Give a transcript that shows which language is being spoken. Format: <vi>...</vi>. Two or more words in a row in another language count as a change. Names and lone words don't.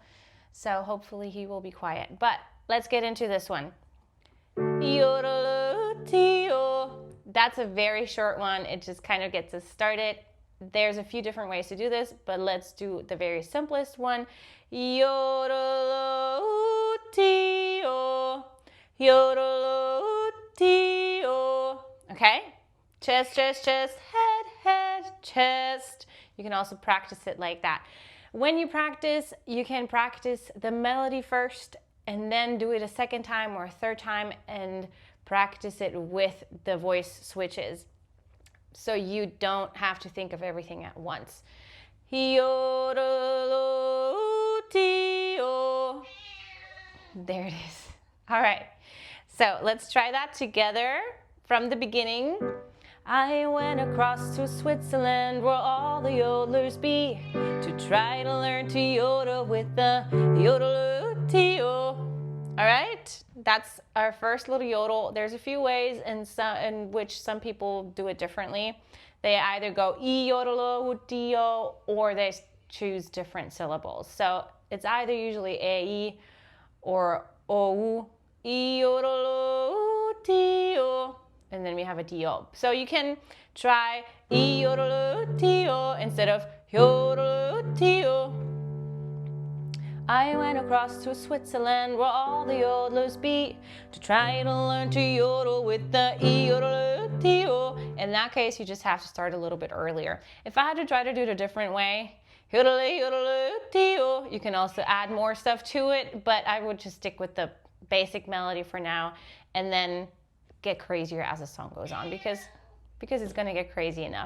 <en>So hopefully he will be quiet. But let's get into this one. Yodeler. That's a very short one. It just kind of gets us started. There's a few different ways to do this, but let's do the very simplest one. Yodel-o-tee-o, yodel-o-tee-o. Okay? Chest, chest, chest, head, head, chest. You can also practice it like that. When you practice, you can practice the melody first and then do it a second time or a third time and practice it with the voice switches, so you don't have to think of everything at once. Yodel-o-tee-o. There it is. All right, so let's try that together from the beginning. I went across to Switzerland where all the yodelers be, to try to learn to yodel with the yodeler-tee-o. All right, that's our first little yodel. There's a few ways in which some people do it differently. They either go e-yodel-o-tee-o or they choose different syllables. So it's either usually e or o, e-yodel-o-tee-o, and then we have a do. So you can try e-yodel-o-tee-o instead of yodel-o-tee-o. I went across to Switzerland where all the yodelers be to try to learn to yodel with the e-yodeler-tio. In that case, you just have to start a little bit earlier. If I had to try to do it a different way, yodeler-yodeler-tio, you can also add more stuff to it, but I would just stick with the basic melody for now and then get crazier as the song goes on because it's going to get crazy enough.</en>